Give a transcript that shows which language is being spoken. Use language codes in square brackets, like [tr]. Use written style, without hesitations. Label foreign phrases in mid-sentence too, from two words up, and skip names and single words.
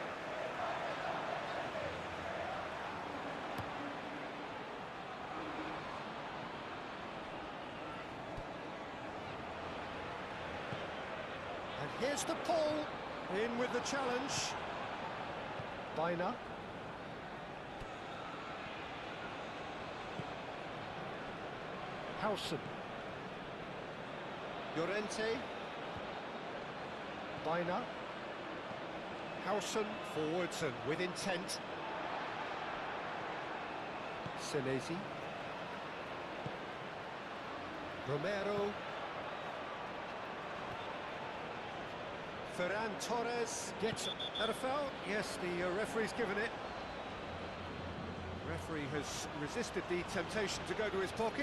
[en] And here's the pull. In with the challenge. Baina. Howson. Llorente. Baina. Howson forwards and with intent. Senesi. Romero. Ferran Torres gets at a foul. Yes, the referee's given it. Referee has resisted the temptation to go to his pocket.